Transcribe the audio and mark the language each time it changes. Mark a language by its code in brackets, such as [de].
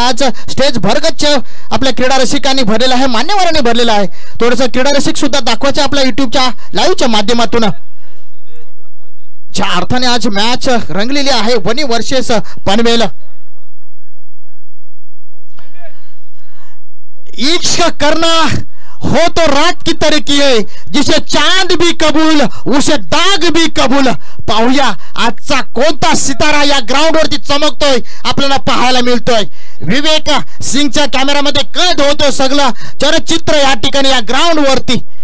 [mr] आज स्टेज भरगच्च आपल्या क्रीडा रसिकांनी भरलेला आहे, मान्यवरांनी भरलेला आहे. थोडंसं क्रीडा रसिक सुद्धा दाखवायचे आपल्या युट्यूबच्या लाईव्हच्या माध्यमातून. ज्या अर्थाने आज मॅच रंगलेली आहे वनी वर्सेस पनवेल. [hi] इश्क करना हो तो रात की तरह है, जिसे चांद भी कबूल उसे दाग भी कबूल. [mr] पाहूया आजचा कोणता सितारा या ग्राउंड वरती चमकतोय आपल्याला पाहायला मिळतोय. विवेक सिंगच्या कॅमेरामध्ये कैद होतो सगळं चलचित्र या ठिकाणी या ग्राउंड वरती.